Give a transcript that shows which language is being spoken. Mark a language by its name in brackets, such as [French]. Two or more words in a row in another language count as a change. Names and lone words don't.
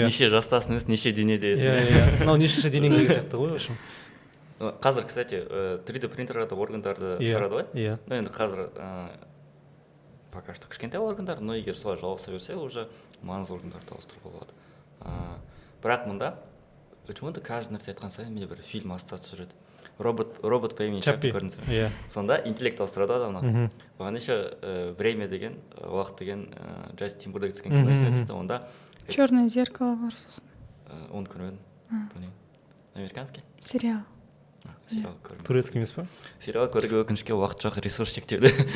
[Kazakh] Неше жастасың емес, неше денеде. Мынау нешінші денең деген сияқты ғой, [Russian] в общем. [Kazakh] Қазір, кстати, 3D принтерлерді органдарды шығарады ғой. Но енді қазір [Russian] пока что [Kazakh] кішкентай органдар, но егер солай жалғаса берсе, уже маңызды органдарды ауыстыруға болады. Бірақ мұнда [Russian] почему-то каждый [Kazakh] нәрсе айтқан сайын менде бір фильм ассоциация жүреді. [Russian] Робот по имени Чаппи көрдіңіз. [Kazakh] Сонда интеллект ауыстырады адамнан. Оған [Russian] еще время [Kazakh] деген, уақыт деген Джастин Тимберлейк түскен кино сөйтті. Онда Черное зеркало бар сосын. Оны көрмедім. Американский? Сериал. Сериал көрмедім. Турецкий емес па? Сериал көруге өкінішке уақыт жоқ, ресурс шектеулі.